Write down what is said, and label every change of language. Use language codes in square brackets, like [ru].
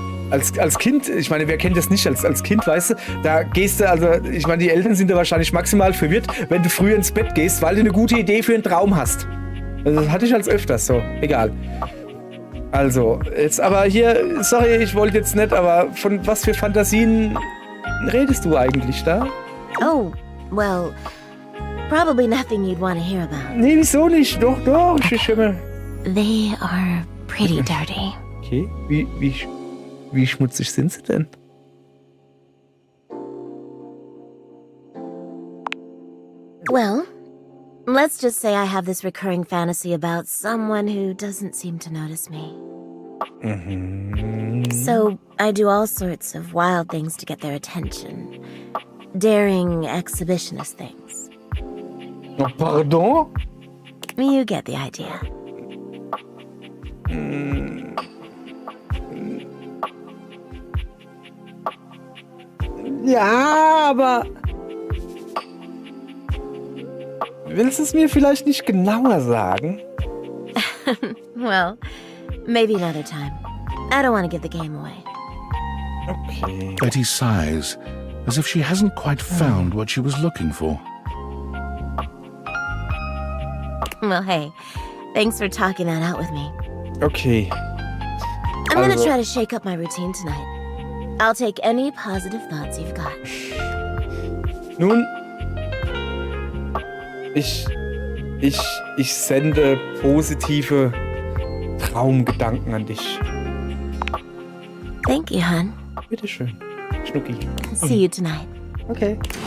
[de] Als Kind, ich meine, wer kennt das nicht als Kind, weißt du, da gehst du, also, ich meine, die Eltern sind da wahrscheinlich maximal verwirrt, wenn du früher ins Bett gehst, weil du eine gute Idee für einen Traum hast. Also, das hatte ich als öfters, so, egal. Also, jetzt aber hier, sorry, ich wollte jetzt nicht, aber von was für Fantasien redest du eigentlich da? [en] Oh, well, probably nothing you'd want to hear about. [de] Nee, wieso nicht? Doch, ich höre mal. [en] They are pretty dirty. [de] Okay, wie schmutzig sind sie denn? [en] Well, let's just say I have this recurring fantasy about someone who doesn't seem to notice me. So I do all sorts of wild things to get their attention. Daring exhibitionist things. Oh, pardon? You get the idea. [de] Ja, aber willst du es mir vielleicht nicht genauer sagen? [en] Well, maybe another time. I don't want to give the game away. Okay. Betty sighs, as if she hasn't quite found what she was looking for. Well, hey, thanks for talking that out with me. Okay. I'm gonna try to shake up my routine tonight. I'll take any positive thoughts you've got. [de] Nun, ich sende positive Traumgedanken an dich. [en] Thank you, hon. [de] Bitteschön, Schnucki. [en] See you tonight. Okay.